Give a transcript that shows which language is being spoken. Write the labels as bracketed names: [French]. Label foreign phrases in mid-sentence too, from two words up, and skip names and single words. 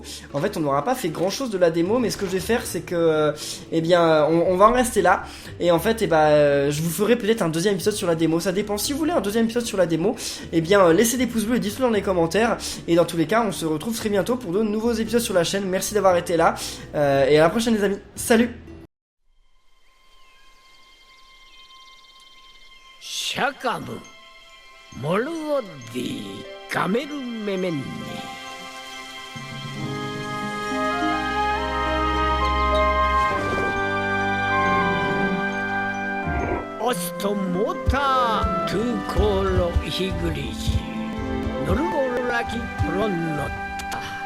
[French] En fait on n'aura pas fait grand chose de la démo, mais ce que je vais faire c'est que eh bien on va en rester là. Et en fait je vous ferai peut-être un deuxième épisode sur la démo. Ça dépend, si vous voulez un deuxième épisode sur la démo, eh bien laissez des pouces bleus et dites-le dans les commentaires. Et dans tous les cas on se retrouve très bientôt pour de nouveaux épisodes sur la chaîne. Merci d'avoir été là. Et à la prochaine les amis. Salut. シャカムモルオディカメルメメンニオストモータートゥーコーロヒグリジノルゴラキプロンノッタ